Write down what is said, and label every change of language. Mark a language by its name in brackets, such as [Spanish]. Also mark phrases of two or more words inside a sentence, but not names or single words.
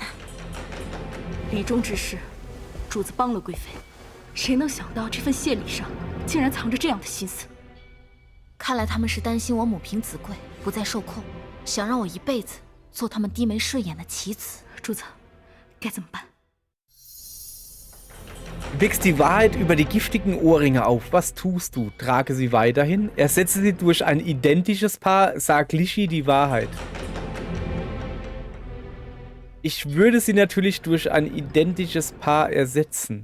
[Chinese] 礼中之事，主子帮了贵妃，谁能想到这份谢礼上竟然藏着这样的心思？看来他们是担心我母凭子贵，不再受控，想让我一辈子做他们低眉顺眼的棋子。主子，该怎么办？ [German] Wächst die Wahrheit über die giftigen Ohrringe auf. Was tust du? Trage sie weiterhin. Ersetze sie durch ein identisches Paar. Sag Lischi die Wahrheit. Ich würde sie natürlich durch ein identisches Paar ersetzen.